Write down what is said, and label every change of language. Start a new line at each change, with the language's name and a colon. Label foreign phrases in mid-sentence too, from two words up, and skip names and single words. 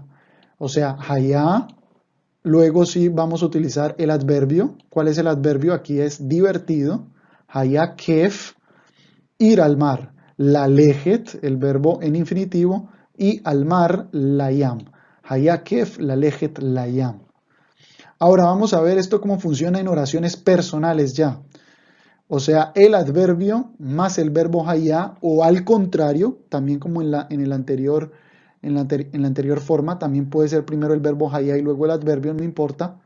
Spanish: O sea, hayá. Luego sí vamos a utilizar el adverbio. ¿Cuál es el adverbio? Aquí es divertido.
Hebrew: היה כיף,
Spanish: ir al mar.
Hebrew: ללכת,
Spanish: el verbo en infinitivo. Y al mar,
Hebrew: לים. היה כיף, ללכת, לים.
Spanish: Ahora vamos a ver esto cómo funciona en oraciones personales ya. O sea, el adverbio más el verbo haya o al contrario, también como en la anterior forma, también puede ser primero el verbo haya y luego el adverbio, no importa.